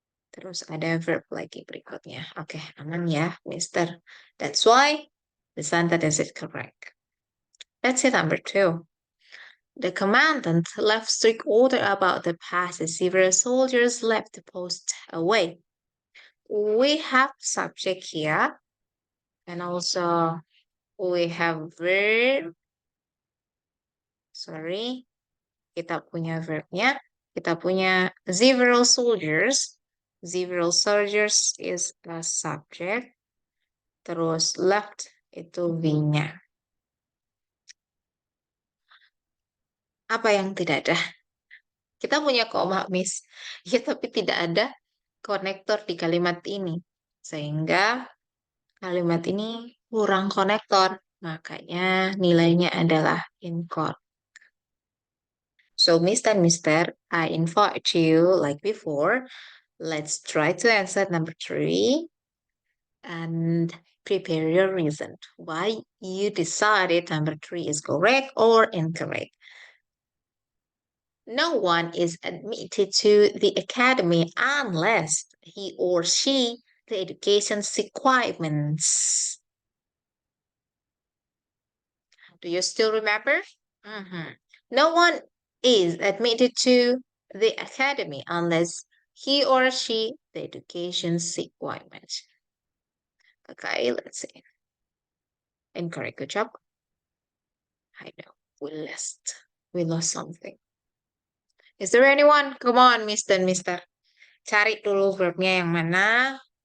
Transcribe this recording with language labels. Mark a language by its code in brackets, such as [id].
[id] Terus ada verb lagi berikutnya. Oke, aman ya, Mister. [en] That's why the sentence is correct. Let's see number 2. The commandant left strict order about the passes. Several soldiers left the post away. We have subject here, and also we have verb. [id] Sorry, kita punya verbnya. Kita punya several soldiers. [en] Several soldiers is a subject. [id] Terus left itu V-nya. Apa yang tidak ada? Kita punya koma, Miss. Ya, tapi tidak ada konektor di kalimat ini. Sehingga kalimat ini kurang konektor. Makanya nilainya adalah incorrect. [en] So, Miss and Mister, I invite you, like before, let's try to answer number 3 and prepare your reason why you decided number 3 is correct or incorrect. No one is admitted to the academy unless he or she the education's requirements. Do you still remember? No one is admitted to the academy unless he or she the education's requirements. Okay, let's see. Incorrect. Good job. I know we lost something. Is there anyone? Come on, Mister and Mister. [id] Cari dulu verbnya yang mana.